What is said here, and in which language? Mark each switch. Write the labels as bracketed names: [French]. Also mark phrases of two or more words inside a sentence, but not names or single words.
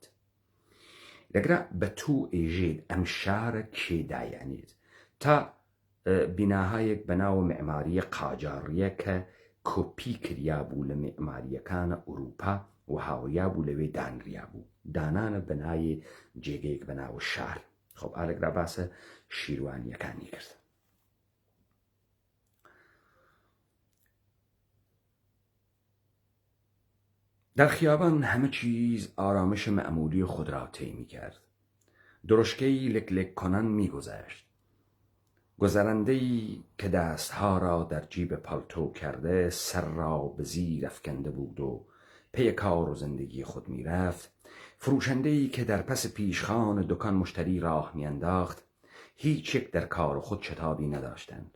[Southern Kurdish] لەگرا بە تو ئێژێت ئەم شارە کێدایانێت تا بیناهایەک بەناوە معماریە قاجاڕیە کە کۆپی کریا بوو لە معماریەکانە ئوروپا و هاوڕیا بوو لەوێ دانریا بوو، دانانە بەنایە جێگەیەک بەناوە شار. خۆب ئالەگرا باسە شیروانیەکانی کرد. [Persian] در خیابان همه چیز آرامش معمولی خود را طی می‌کرد. درشکه‌ای لک کنان می‌گذشت. گذرنده‌ای که دستها را در جیب پالتو کرده سر را به زیر افکنده بود و پی کار و زندگی خود می‌رفت، فروشنده‌ای که در پس پیشخوان دکان مشتری راه میانداخت هیچ یک در کار خود شتابی نداشتند.